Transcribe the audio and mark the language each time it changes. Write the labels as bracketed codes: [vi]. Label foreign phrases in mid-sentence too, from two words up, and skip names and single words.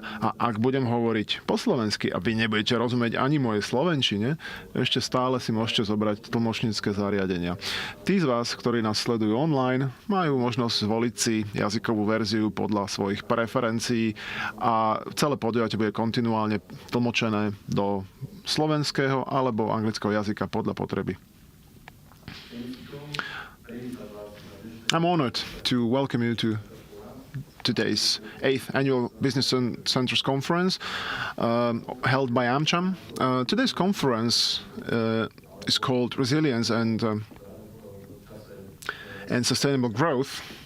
[sk] A ak budem hovoriť po slovensky a vy nebudete rozumieť ani mojej slovenčine, ešte stále si môžete zobrať tlmočnícke zariadenia. Tí z vás, ktorí nás sledujú online, majú možnosť zvoliť si jazykovú verziu podľa svojich preferencií a celé podujatie bude kontinuálne tlmočené do slovenského alebo anglického jazyka podľa potreby. [en] I'm honored to welcome you to today's 8th Annual Business Centers Conference held by AmCham. Today's conference is called Resilience and Sustainable Growth.